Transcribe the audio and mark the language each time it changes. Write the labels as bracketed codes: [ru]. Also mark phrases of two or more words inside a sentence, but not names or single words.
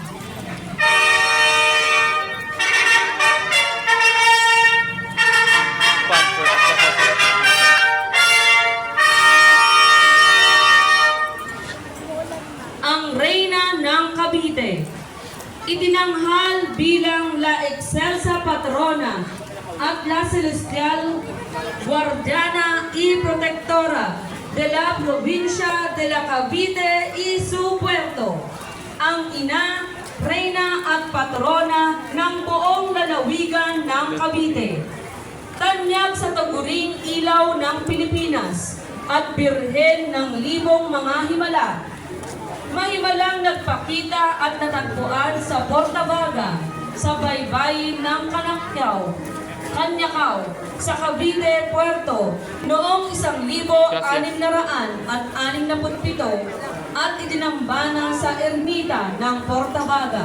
[tl] ang Reyna ng Cavite, itinanghal bilang [es] La Excelsa Patrona at La Celestial Guardiana y Protectora de la Provincia de la Cavite y su puerto, [tl] ang ina, reyna at patrona ng buong lalawigan ng Cavite. Tanyag sa taguring ilaw ng Pilipinas at birhen ng libong mga himala. Mahimalang nagpakita at natagpuan sa Portabaga, sa baybayin ng Kanyakaw, sa Cavite, Puerto, noong 1667 at idinambana sa ermita ng Portabaga.